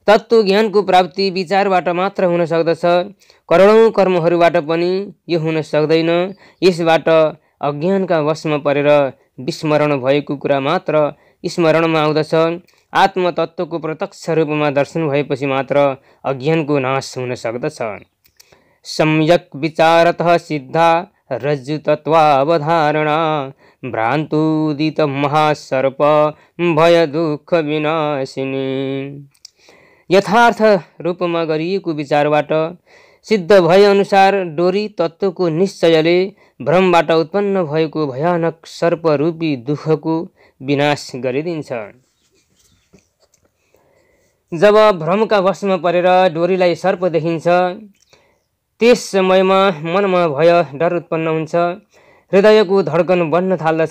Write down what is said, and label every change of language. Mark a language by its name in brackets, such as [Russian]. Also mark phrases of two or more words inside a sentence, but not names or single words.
[Nepali] तत्त्व ज्ञानको प्राप्ति विचारबाट मात्र हुन सक्दछ। करोडौं कर्महरूबाट पनि यो हुन सक्दैन। यसबाट अज्ञानका वशमा परेर विस्मरण भएको कुरा मात्र स्मरणमा आउँदछ। आत्मतत्त्वको प्रत्यक्ष रूपमा दर्शन भएपछि मात्र अज्ञानको नाश हुन सक्दछ। [Sanskrit] सम्यक विचारतः सिद्धा रज्जु तत्त्वावधारणा भ्रान्तुदित महासर्प भय दुःख विनाशिनी। [Nepali] यथार्थ रूपमा गरिएको विचारबाट सिद्ध भए अनुसार डोरी तत्त्वको निश्चयले भ्रमबाट उत्पन्न भएको भयानक सर्परूपी दुःखको विनाश गरिदिन्छ। जब भ्रमका वशमा परेर डोरीलाई सर्प देखिन्छ, त्यस समयमा मनमा भय डर उत्पन्न हुन्छ, हृदयको धड्कन बढ्न थाल्दछ।